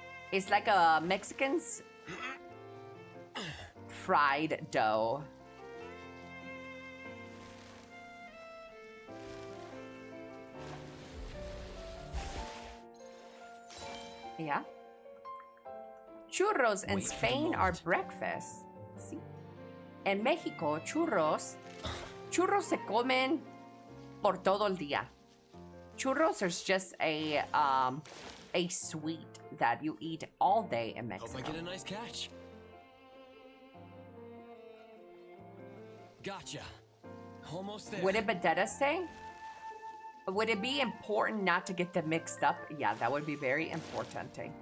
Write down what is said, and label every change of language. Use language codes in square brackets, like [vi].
[en] It's like a Mexican's fried dough. Yeah. Churros in Spain are breakfast. [es] Sí. En México, churros se comen por todo el día. [en] Churros is just a sweet that you eat all day in Mexico. Hope I get a nice catch. Gotcha. Almost there. Would it Bedetta say? Would it be important not to get them mixed up? Yeah, that would be very important.